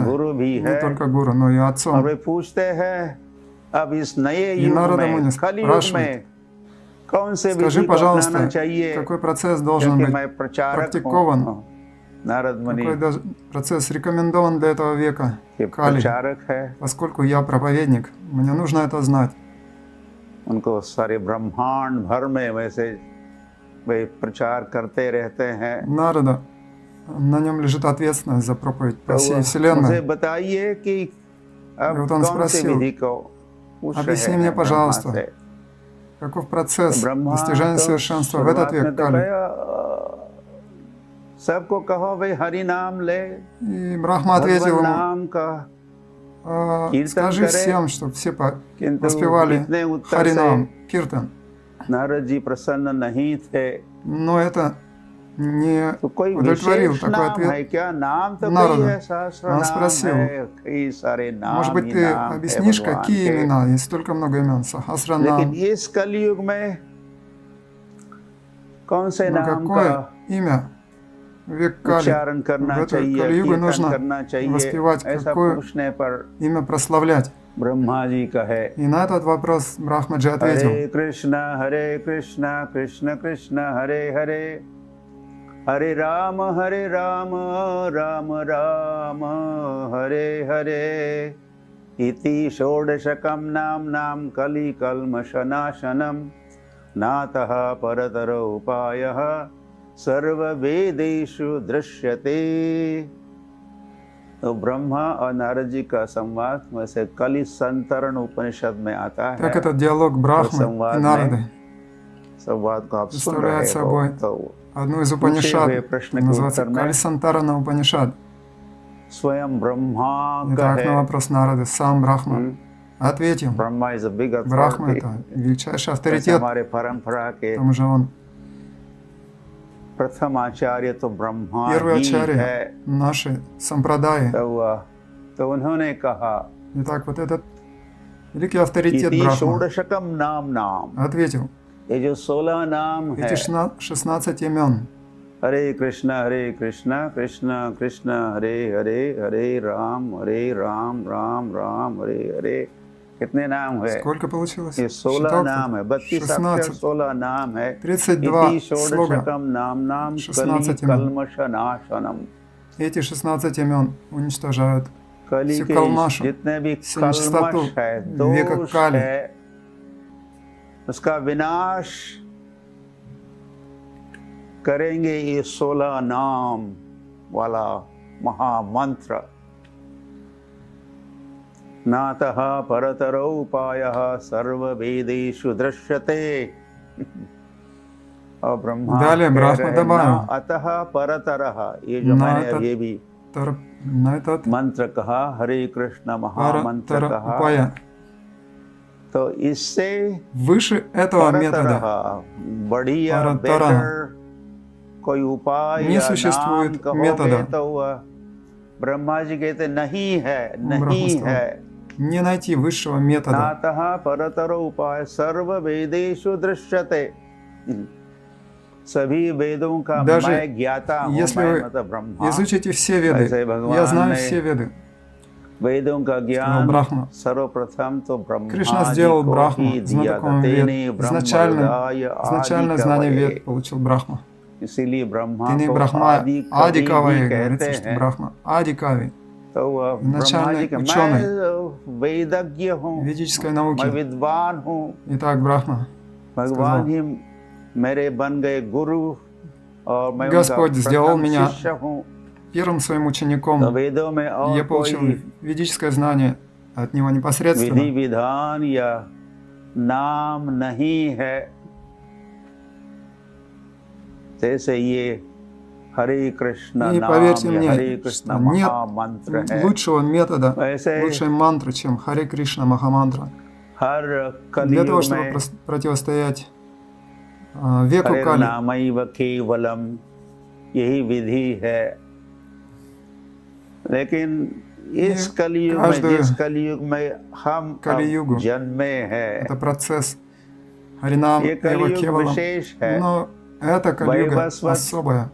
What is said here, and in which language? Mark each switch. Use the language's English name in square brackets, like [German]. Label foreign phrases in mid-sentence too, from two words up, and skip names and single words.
[Hindi] गुरु भी [Russian] не [Hindi] है। [Russian] только гуру, но и [Hindi] और [Russian] отцом. [Hindi] वे पूछते हैं अब इस नए [Russian] И [Hindi] युग [Russian] Нарада [Hindi] में, [Russian] Муни [Hindi] कलयुग [Russian] спрашивает, [Hindi] में कौन से [Russian] скажи, [Hindi] विधि को अपनाना [Russian] пожалуйста, [Hindi] चाहिए, [Russian] какой процесс должен [Hindi] क्योंकि [Russian] быть [Hindi] मैं प्रचारक [Russian] практикован, [Hindi] हूँ। नारद मुनि [Russian] какой процесс रекомендован для этого века Кали. [Hindi] प्रचारक है, [Russian] Поскольку я проповедник, мне нужно это знать. [Hindi] उनको सारे ब्रह्मांड भर में वैसे वे प्रचार करते रहते हैं। [Russian] Нарада, на нем лежит ответственность за проповедь по [Hindi] तो [Russian] всей [Hindi] मुझे [Russian] вселенной. [Hindi] बताइए कि [Russian] И [Hindi] अब [Russian] вот он [Hindi] कौन सी [Russian] спросил, [Hindi] विधि को पूछ रहे [Russian] объясни мне, [Hindi] हैं ब्रह्मा [Russian] пожалуйста, [Hindi] से। [Russian] каков процесс [Hindi] ब्रह्मा [Russian] достижения [Hindi] तो [Russian] совершенства в этот [Hindi] शुरुआत में [Russian] век [Hindi] तो [Russian] Кали. [Hindi] कहा सबको कहो भाई हरि नाम ले, [Russian] И Брахма ответил [Hindi] भगवान [Russian] ему, [Hindi] नाम का कीर्तन [Russian] скажи [Hindi] करे, [Russian] всем, чтобы все [Hindi] किंतु [Russian] воспевали [Hindi] इतने उत्तर से [Russian] Харинам, Киртан. [Hindi] नारद जी प्रसन्न नहीं थे। [Russian] Но это не [Hindi] तो कोई [Russian] удовлетворил [Hindi] विशेष [Russian] такой [Hindi] नाम [Russian] ответ [Hindi] है क्या? नाम तो [Russian] народа. [Hindi] कई है, सहस्र [Russian] Он [Hindi] नाम [Russian] спросил, [Hindi] है, कई सारे [Russian] может [Hindi] नाम [Russian] быть, [Hindi] ही [Russian] ты [Hindi] नाम है [Russian] объяснишь, [Hindi] भगवान [Russian] какие [Hindi] के। [Russian] имена? Есть столько много имен. [Hindi] लेकिन [Russian] Сахасранам. [Hindi] इस कलयुग में कौन से [Russian] Но [Hindi] नाम का [Russian] какое имя в век Кали? [Hindi] उच्चारण [Russian] В [Hindi] करना [Russian] эту [Hindi] चाहिए, [Russian] Кали-югу [Hindi] कीर्तन [Russian] нужно [Hindi] करना चाहिए, [Russian] воспевать, [Hindi] ऐसा [Russian] какое [Hindi] पूछने पर [Russian] имя прославлять. [Hindi] ब्रह्मा जी कहे, [Russian] И на этот вопрос Брахмаджи ответил: [Sanskrit] हरे कृष्णा कृष्ण कृष्ण हरे हरे, हरे राम राम राम हरे हरे, इति षोडशकं नाम कलिकल्मषनाशनं, नातः परतरो उपायः सर्ववेदेषु दृश्यते। [Hindi] तो ब्रह्मा और नारद जी का संवाद में से कलि संतरण उपनिषद में आता है। [Russian] Так этот диалог Брахмы и Нарады [Hindi] संवाद को आप सुन रहे [Russian] представляет [Hindi] हो, [Russian] собой [Hindi] तो [Russian] одну из [Hindi] पूछे [Russian] Упанишад, [Hindi] हुए प्रश्न के [Russian] называется [Hindi] उत्तर में [Russian] Калисантарана Упанишад. [Hindi] स्वयं ब्रह्मा [Russian] Итак, на [Hindi] कहे, [Russian] вопрос Нарады сам Брахма ответил. [English] Brahma is a big [Russian] Брахма — [English] अथॉरिटी। [Russian] это величайший [Hindi] जैसे [Russian] авторитет, [Hindi] हमारे परंपरा के [Russian] к тому же он [Hindi] प्रथम आचार्य तो ब्रह्मा [Russian] первый [Hindi] ही [Russian] ачарья [Hindi] है। [Russian] нашей сампрадаи. [Hindi] तो उन्होंने कहा, [Russian] Итак, вот этот великий авторитет [Sanskrit] इति [Russian] Брахма [Sanskrit] षोडशकम नाम, [Russian] ответил: [Hindi] ये जो 16 नाम है, [Russian] эти 16 имен, [Hindi] हरे कृष्णा कृष्ण कृष्ण हरे हरे, हरे राम राम राम हरे हरे, कितने नाम है? [Russian] сколько получилось? [Hindi] ये 16 [Russian] Считал [Hindi] नाम है, 32 अक्षर [Russian] 16, [Hindi] 16 नाम है। [Russian] 32 [Sanskrit] इति [Russian] слога, [Sanskrit] षोडशकम नाम [Russian] 16 [Sanskrit] कलि कल्मषनाशनम। [Russian] Эти 16 имен уничтожают [Hindi] कलि [Russian] всю [Hindi] के [Russian] कалмашу, [Hindi] जितने भी [Russian] всю нечистоту [Hindi] कल्मष है, [Russian] века [Hindi] दोष [Russian] Кали. [Hindi] है, उसका विनाश करेंगे ये 16 नाम वाला महामंत्र। [Sanskrit] नातः परतरो उपायः सर्ववेदेषु दृश्यते। [Hindi] और ब्रह्मा [Russian] Далее [Hindi] कह [Russian] Брахма [Hindi] रहे, [Russian] добавил: [Sanskrit] न अतः परतरः, [Hindi] ये जो ना मैंने अतः अभी भी [Russian] на этот [Hindi] मंत्र कहा, हरे कृष्ण महामंत्र [Russian] Паратара [Hindi] कहा, [Russian] Упая. [Hindi] तो इससे [Russian] Выше этого метода [Hindi] परतरः बढ़िया [Russian] Паратара [Hindi] बेटर कोई उपाय [Russian] не [Hindi] या नाम [Russian] существует [Hindi] कहोगे [Russian] метода. [Hindi] तो वह ब्रह्मा जी कहते नहीं है, [Russian] Брахма [Hindi] नहीं [Russian] сказал: [Hindi] है। [Russian] не найти высшего метода. [Sanskrit] नातः परतरो उपाय सर्व वेदेषु दृश्यते। [Hindi] सभी वेदों का [Russian] Даже [Hindi] मैं ज्ञाता हूँ, [Russian] если [Hindi] मैं [Russian] вы [Hindi] मतलब ब्रह्मा। [Russian] изучите все веды, [Hindi] ऐसे [Russian] я [Hindi] भगवान [Russian] знаю [Hindi] ने [Russian] все веды, [Hindi] वेदों का [Russian] сказал [Hindi] ज्ञान [Russian] Брахма. [Hindi] सर्वप्रथम तो [Russian] Кришна [Hindi] ब्रह्मा जी [Russian] сделал [Hindi] को [Russian] Брахму [Hindi] ही दिया था। [Russian] знатоком вед. [Sanskrit] तेने [Russian] Изначальное [Sanskrit] ब्रह्महृदाय [Russian] знание [Sanskrit] आदिकवये। [Russian] вед получил Брахма. [Hindi] इसीलिए ब्रह्मा [Russian] Ты не [Hindi] को [Russian] Брахма, [Hindi] आदि [Russian] Ади [Hindi] कवि भी [Russian] Кавай, [Hindi] कहते [Russian] говорится, что [Hindi] हैं। [Russian] Брахма Ади Кави, [Hindi] तो वह ब्रह्मा [Russian] изначальный [Hindi] जी के [Russian] ученый [Hindi] मैं वेदज्ञ हूँ, [Russian] ведической [Hindi] मैं [Russian] науки. [Hindi] विद्वान हूँ। [Russian] Итак, Брахма [Hindi] भगवान [Russian] сказал: [Hindi] ही मेरे बन गए गुरु और मैं [Russian] Господь [Hindi] उनका [Russian] сделал [Hindi] प्रथम [Russian] меня [Hindi] शिष्य हूँ। [Russian] первым своим [Hindi] तो [Russian] учеником. [Hindi] वेदों में और [Russian] Я получил [Hindi] कोई [Russian] ведическое знание от него [Hindi] विधि [Russian] непосредственно. [Hindi] विधान या नाम नहीं है। जैसे ये हरे कृष्ण [Russian] И [Hindi] नाम [Russian] поверьте [Hindi] या हरे [Russian] мне, [Hindi] कृष्ण [Russian] что нет [Hindi] महामंत्र है, [Russian] лучшего метода, [Hindi] वैसे [Russian] лучшей мантры, чем Харе Кришна Махамантра. [Hindi] हर [Russian] Для того, [Hindi] कलयुग [Russian] чтобы [Hindi] में [Russian] противостоять веку [Hindi] हरे [Russian] Кали, [Sanskrit] नामैव केवलम, [Hindi] यही विधि है। लेकिन इस [Russian] И [Hindi] कलयुग में, [Russian] каждую [Hindi] जिस कलयुग में हम अब [Russian] Кали-югу [Hindi] जन्मे हैं, [Russian] это процесс Харинам [Hindi] ये [Russian] Эва [Hindi] कलयुग [Russian] Кевалам. [Hindi] विशेष है। [Russian] Но эта Кали-юга [Hindi] वैवस्वत [Russian] особая.